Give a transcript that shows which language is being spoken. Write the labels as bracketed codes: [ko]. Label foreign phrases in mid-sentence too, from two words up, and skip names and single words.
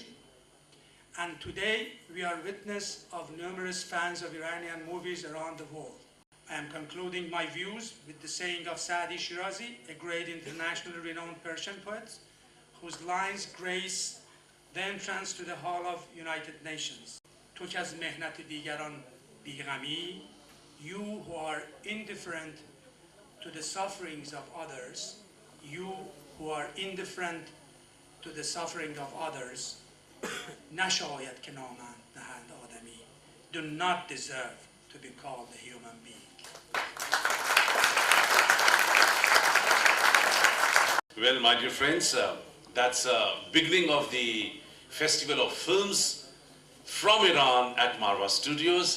[en] And today, we are witness of numerous fans of Iranian movies around the world. I am concluding my views with the saying of Saadi Shirazi, a great internationally renowned Persian poet, whose lines grace the entrance to the Hall of United Nations. [fa] تو که از مهنت دیگران بیغمی, [en] you who are indifferent to the sufferings of others, you who are indifferent to the suffering of others, [fa] نشاید که نامند نهند آدمی, [en] do not deserve to be called a human being. Well, my dear friends, that's the beginning of the Festival of Films from Iran at Marwa Studios.